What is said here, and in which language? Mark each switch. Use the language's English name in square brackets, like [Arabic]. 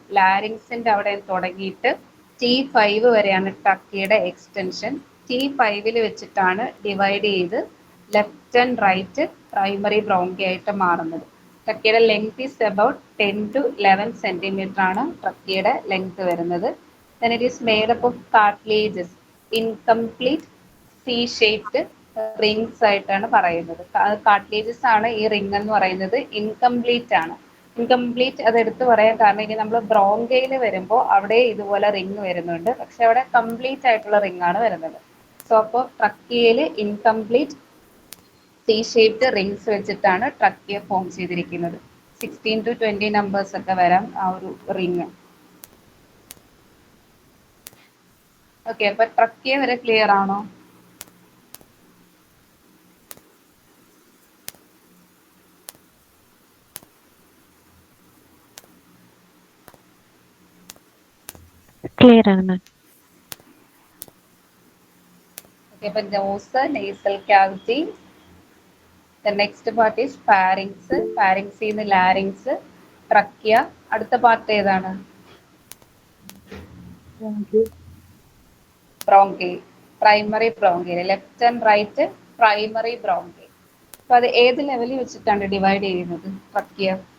[Malayalam] ലാരിങ്സിന്റെ അവിടെ തുടങ്ങിയിട്ട് T5 വരെയാണ് ട്രക്കിയുടെ എക്സ്റ്റൻഷൻ. T5 വെച്ചിട്ടാണ് ഡിവൈഡ് ചെയ്ത് left and right primary bronchi ആയിട്ട് മാറുന്നത്. ട്രക്കിയുടെ length is about 10 to 11 centimetre ആണ് ട്രക്കിയുടെ ലെങ്ത് വരുന്നത്. [English] then it is made up of cartilages, incomplete C shaped rings [Malayalam] ആയിട്ടാണ് പറയുന്നത്. കാർട്ടിലേജസ് ആണ് ഈ റിംഗ് എന്ന് പറയുന്നത്. ഇൻകംപ്ലീറ്റ് ആണ്. ഇൻകംപ്ലീറ്റ് അത് എടുത്തു പറയാൻ കാരണം ഇനി നമ്മൾ ബ്രോങ്കയിൽ വരുമ്പോൾ അവിടെ ഇതുപോലെ റിംഗ് വരുന്നുണ്ട്, പക്ഷെ അവിടെ കംപ്ലീറ്റ് ആയിട്ടുള്ള റിംഗ് ആണ് വരുന്നത്. സോ അപ്പോൾ ട്രക്കിയയിൽ ഇൻകംപ്ലീറ്റ് സി ഷേപ്ഡ് റിങ്സ് വെച്ചിട്ടാണ് ട്രക്കിയ ഫോം ചെയ്തിരിക്കുന്നത്. 16 to 20 നമ്പേഴ്സ് ഒക്കെ വരാം ആ ഒരു റിങ്. ഓക്കെ, അപ്പൊ ട്രക്കിയ വരെ ക്ലിയർ ആണോ? ക്ലിയർ ആണ് മാം. [English] Okay, അപ്പൊ nose, nasal cavity. The next part is pharynx. [Malayalam] Pharynx ന്ന് larynx, trachea. അടുത്ത പാർട്ട് ഏതാണ്? [English] Bronchi. Primary bronchi. Left and right primary bronchi. [Malayalam] അപ്പൊ അത് ഏത് ലെവലിൽ വെച്ചിട്ടാണ് ഡിവൈഡ് ചെയ്യുന്നത് ട്രക്കിയ?